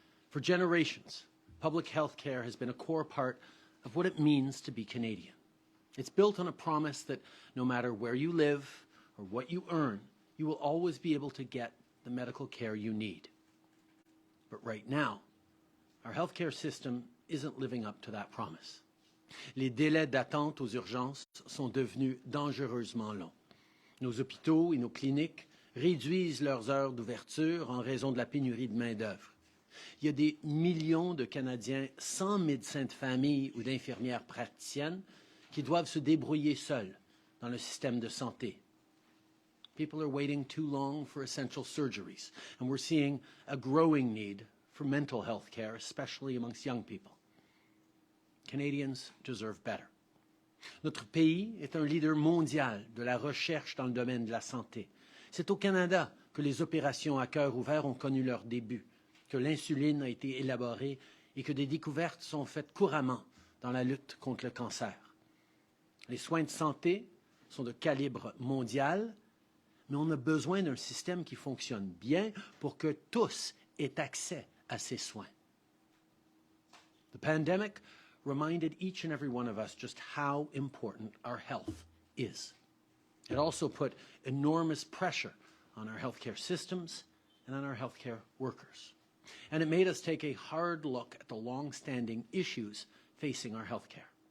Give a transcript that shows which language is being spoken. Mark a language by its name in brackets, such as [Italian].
[English] For generations, public health care has been a core part of what it means to be Canadian. It's built on a promise that no matter where you live or what you earn, you will always be able to get the medical care you need. But right now, our healthcare system isn't living up to that promise. [French] Les délais d'attente aux urgences sont devenus dangereusement longs. Nos hôpitaux et nos cliniques réduisent leurs heures d'ouverture en raison de la pénurie de main-d'œuvre. Il y a des millions de Canadiens sans médecin de famille ou d'infirmières praticiennes qui doivent se débrouiller seuls dans le système de santé. [English] People are waiting too long for essential surgeries, and we're seeing a growing need for mental health care, especially amongst young people. Canadians deserve better. [French] Notre pays est un leader mondial de la recherche dans le domaine de la santé. C'est au Canada que les opérations à cœur ouvert ont connu leur début, que l'insuline a été élaborée et que des découvertes sont faites couramment dans la lutte contre le cancer. Les soins de santé sont de calibre mondial, mais on a besoin d'un système qui fonctionne bien pour que tous aient accès à ces soins. [English] The pandemic reminded each and every one of us just how important our health is. It also put enormous pressure on our healthcare systems and on our healthcare workers. And it made us take a hard look at the long-standing issues facing our healthcare.